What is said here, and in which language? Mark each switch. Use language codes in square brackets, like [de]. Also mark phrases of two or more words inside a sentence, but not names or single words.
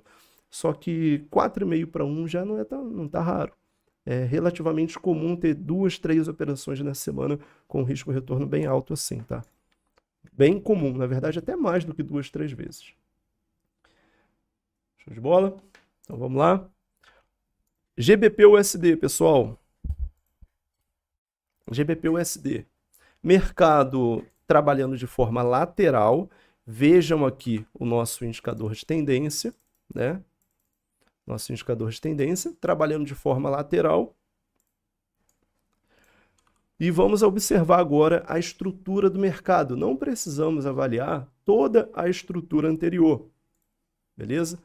[pt] Só que 4,5 para 1 já não tá raro. É relativamente comum ter 2, 3 operações na semana com risco-retorno bem alto assim, tá? Bem comum, na verdade até mais do que 2, 3 vezes. Show de bola? Então vamos lá. GBP USD, pessoal. GBP USD. Mercado trabalhando de forma lateral. Vejam aqui o nosso indicador de tendência, né? Nosso indicador de tendência, trabalhando de forma lateral. E vamos observar agora a estrutura do mercado. Não precisamos avaliar toda a estrutura anterior, beleza?